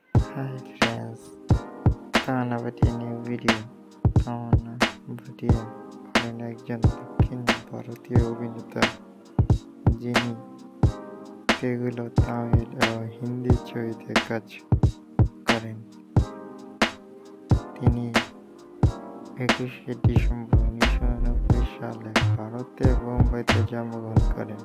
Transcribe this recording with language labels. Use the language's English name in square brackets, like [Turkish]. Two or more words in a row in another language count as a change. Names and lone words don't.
[English] Hi friends, Tawana Bhatia new video. [Bangla] Tawana Bhatia হলেন একজন দক্ষিণ ভারতীয় অভিনেতা যিনি তেলুগু, তামিল ও হিন্দি ছবিতে কাজ করেন। তিনি 21শে ডিসেম্বর 1999 সালে ভারতের বোম্বাইতে জন্মগ্রহণ করেন।